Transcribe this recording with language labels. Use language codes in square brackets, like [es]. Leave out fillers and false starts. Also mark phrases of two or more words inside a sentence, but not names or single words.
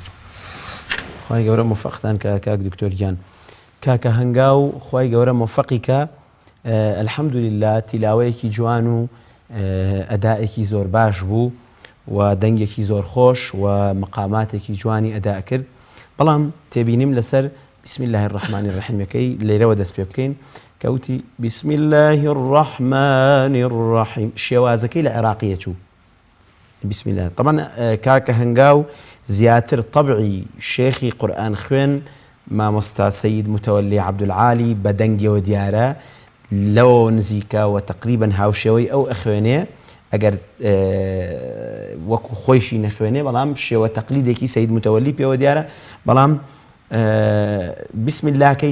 [ckb] خوای گەورە موفەقتان کە کاک دکتۆریان. کاکە هەنگاو خوای گەورە موفەقیکە الحەمدولله تیلاوەیەکی جوان و ئەدائێکی زۆر باش بوو و دەنگێکی زۆر خۆش و مقاماتێکی جوانی ئەدا کرد بەڵام تێبینیم لەسەر [ar] بسم الله الرحمن الرحیمەکەی [ckb] لێرەوە دەست پێ بکەین کەوتی [ar] بسم الله الرحمن الرحیم [ckb] شێوازەکەی لە عێراقیە چوو [ar] بسم الله طبعا [ckb] کاکە هەنگاو زیاتر طبعی شێخی قورئان خوێن مامۆستا سەید متەوەلی عەبدولعالی بە دەنگیەوە دیارە لەوە نزیکە و تقریبا هاوشێوەی ئەو ئەخوێنێ ئەگەر وەکو خۆیشی نەخوێنێ بەڵام شێوە تەقلیدێکی سەید متەوەلی پێوە دیارە بەڵام [ar] بسم اللهکەی